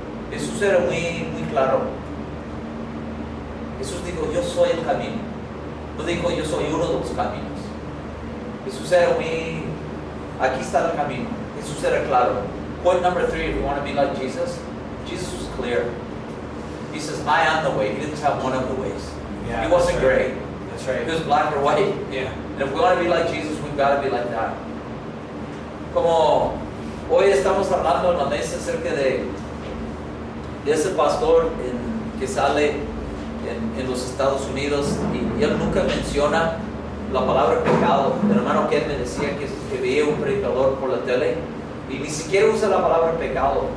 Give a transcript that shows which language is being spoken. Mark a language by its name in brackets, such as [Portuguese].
[Spanish] Jesús era muy claro. Jesús dijo: yo soy el camino. No dijo: yo soy uno de los caminos. Jesús era aquí está el camino. Jesús era claro. [English] Point number 3, if you want to be like Jesus, Jesus was clear. He says, I am the way. He didn't have one of the ways. Yeah, He wasn't that's right. gray. That's right. He was black or white. Yeah. And if we want to be like Jesus, we've got to be like that. [Spanish] Como hoy estamos hablando en la mesa acerca de ese pastor que sale en los Estados Unidos y él nunca menciona la palabra pecado. El hermano Ken me decía que veía un predicador por la tele y ni siquiera usa la palabra pecado.